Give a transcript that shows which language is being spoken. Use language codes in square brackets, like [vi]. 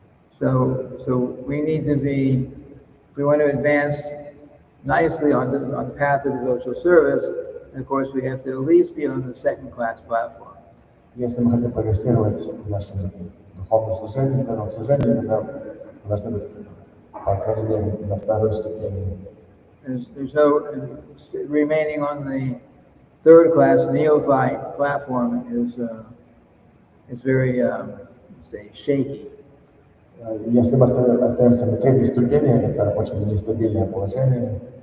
[en] So we need to be, if we want to advance nicely on the path of devotional service, and of course we have to at least be on the second class platform. [ru] Если мы хотим прогрессировать в нашем духовном служении, в первом служении, мы должны быть по крайней мере на второй ступени. [en] There's no remaining on the third class neophyte platform is very say shaky. [ru] Если мы остаемся на третьей ступени, это очень нестабильное положение.